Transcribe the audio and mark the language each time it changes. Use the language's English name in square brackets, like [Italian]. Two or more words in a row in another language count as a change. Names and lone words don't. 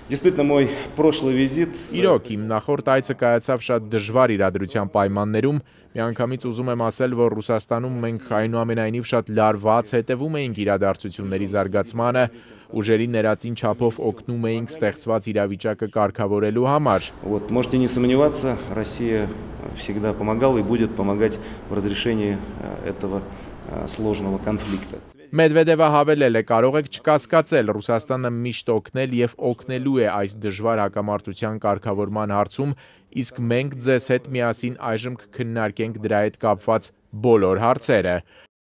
[Armenian] Իրոք, իմ նախորդ այցը կայացավ շատ դժվար իրադրության պայմաններում, միանգամից ուզում եմ ասել, որ Ռուսաստանում մենք այնուամենայնիվ շատ լարված հետևում էինք իրադարձությունների զարգացմանը, ուժերի ներածին չափով օգնում էինք ստեղծված իրավիճակը կարգավորելու համար։ [Russian] Можете не сомневаться, Россия всегда помогала и будет помогать в разрешении этого сложного конфликта. [Armenian] Մեդվեդևը հավելել է, կարող եք չկասկածել, Ռուսաստանը միշտ օգնել և օգնելու է այս դժվար հակամարտության կարգավորման հարցում, իսկ մենք ձեզ հետ միասին այժմ կքննարկենք դրա հետ կապված բոլոր հարցերը։